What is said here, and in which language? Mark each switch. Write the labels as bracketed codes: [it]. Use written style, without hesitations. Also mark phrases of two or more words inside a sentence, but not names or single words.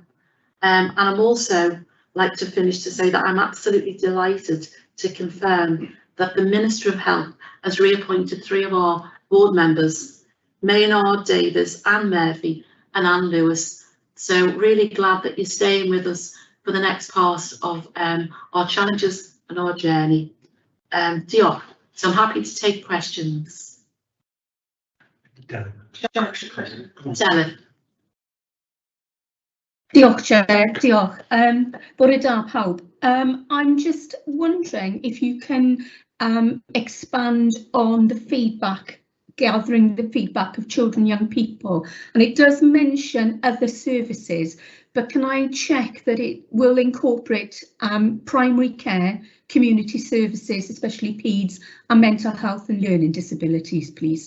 [en] And I'm also like to finish to say that I'm absolutely delighted to confirm that the Minister of Health has reappointed 3 of our board members, Maynard, Davis, Anne Murphy and Anne Lewis. So really glad that you're staying with us for the next part of our challenges and our journey. [cy] Diolch. [en] So I'm happy to take questions. Dylan. Dylan. [cy] Diolch, Chair. Diolch. Bwrdd da pawb. [en] I'm just wondering if you can expand on the feedback, gathering the feedback of children and young people. And it does mention other services, but can I check that it will incorporate primary care, community services, especially PEDS, and mental health and learning disabilities, please?